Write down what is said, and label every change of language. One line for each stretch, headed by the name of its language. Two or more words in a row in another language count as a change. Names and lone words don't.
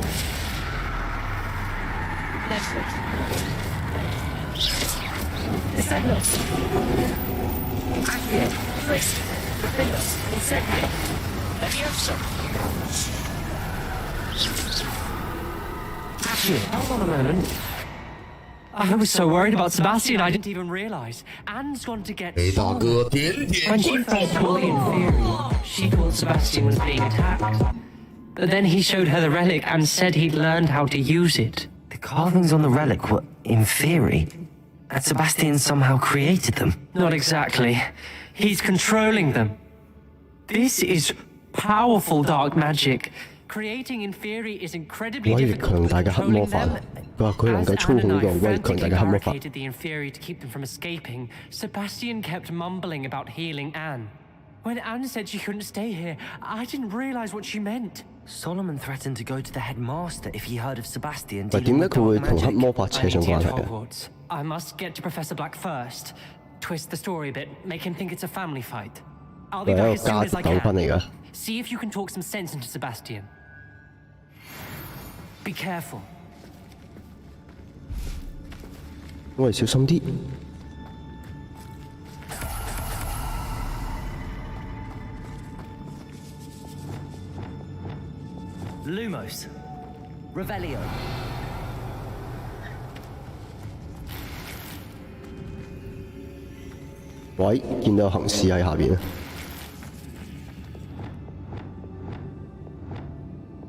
English: Netflix. Descendo. Accio. Freeze. Windows. Incendio. Levioso. Accio. Hold on a moment. I was so worried about Sebastian, I didn't even realize. Anne's gone to get 给大哥点点 When she 关 first saw the inferior, she thought Sebastian was being attacked. But then he showed her the relic and said he'd learned how to use it. The carvings on the relic were inferi, and Sebastian somehow created them. Not exactly. He's controlling them. This is powerful dark magic. Creating inferi is incredibly
Cantonese: 威力
English: difficult,
Cantonese: 強
English: but
Cantonese: 大嘅黑魔
English: controlling
Cantonese: 法
English: them...，
Cantonese: 佢話佢能夠
English: As
Cantonese: 操
English: Anne
Cantonese: 控
English: and
Cantonese: 呢
English: I
Cantonese: 個威力強大
English: frantically
Cantonese: 嘅黑魔法。
English: barricaded the inferi to keep them from escaping, Sebastian kept mumbling about healing Anne. When Anne said she couldn't stay here, I didn't realize what she meant. Solomon threatened to go to the headmaster if he heard of Sebastian
Cantonese: 但
English: dealing
Cantonese: 點解
English: with
Cantonese: 佢會
English: dark
Cantonese: 同黑
English: magic.
Cantonese: 魔法
English: I
Cantonese: 扯上
English: need to
Cantonese: 關
English: get
Cantonese: 係
English: to
Cantonese: 嘅？
English: Hogwarts. I must get to Professor Black first. Twist the story a bit, make him think it's a family fight. I'll be
Cantonese: 佢
English: back
Cantonese: 係一
English: as
Cantonese: 個
English: soon
Cantonese: 家
English: as I
Cantonese: 鬥軍嚟
English: can.
Cantonese: 㗎。
English: See if you can talk some sense into Sebastian. Be careful.
Cantonese: 我哋小心啲。
English: Lumos. Revelio.
Cantonese: 喂，見到有行屍喺下邊啊！